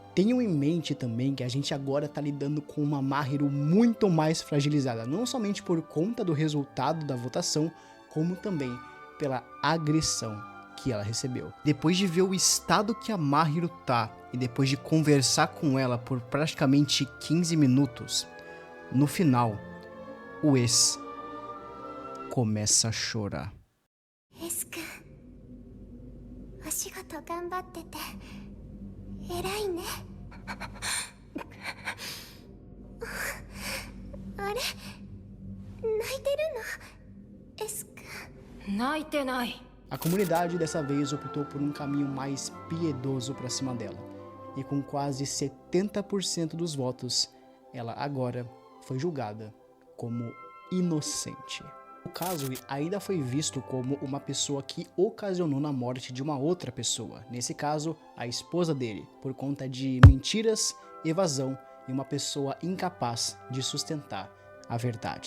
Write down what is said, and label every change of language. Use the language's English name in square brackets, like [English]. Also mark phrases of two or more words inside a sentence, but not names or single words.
[Portuguese] Tenham em mente também que a gente agora está lidando com uma Mahiro muito mais fragilizada, não somente por conta do resultado da votação, como também pela agressão que ela recebeu. Depois de ver o estado que a Mahiro tá e depois de conversar com ela por praticamente 15 minutos, no final, o ex começa a chorar. [Japanese] Ex-kun, お仕事頑張ってて偉いね. Are? 泣いてるの? Ex-kun. Naitenai. [Portuguese] A comunidade dessa vez optou por um caminho mais piedoso para cima dela, e com quase 70% dos votos, ela agora foi julgada como inocente. O caso ainda foi visto como uma pessoa que ocasionou na morte de uma outra pessoa, nesse caso, a esposa dele, por conta de mentiras, evasão e uma pessoa incapaz de sustentar a verdade.